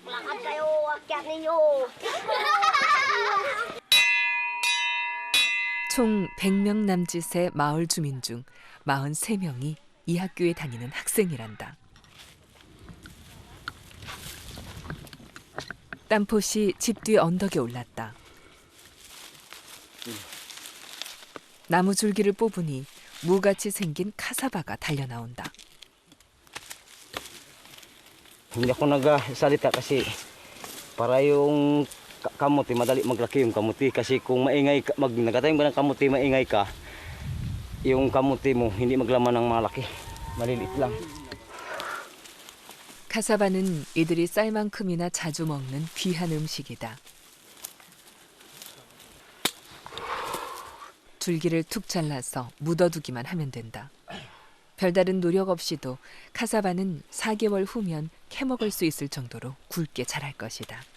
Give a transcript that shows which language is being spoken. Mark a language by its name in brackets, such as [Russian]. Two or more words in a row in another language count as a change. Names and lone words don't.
[Korean] 총 100명 남짓의 마을 주민 중 43명이 이 학교에 다니는 학생이란다. 땀폿이 집 뒤 언덕에 올랐다. 나무 줄기를 뽑으니 무같이 생긴 카사바가 달려나온다. [Filipino] Hindi ako nagsalita kasi para yung kamuti, madali maglaki yung kamuti. Kasi kung maingay, nagatayin ba ng kamuti, maingay ka, yung kamuti mo hindi maglaman ng malaki. Maliliit lang. [Korean] 카사바는 이들이 쌀만큼이나 자주 먹는 귀한 음식이다. 줄기를 툭 잘라서 묻어두기만 하면 된다. 별다른 노력 없이도 카사바는 4개월 후면 캐먹을 수 있을 정도로 굵게 자랄 것이다.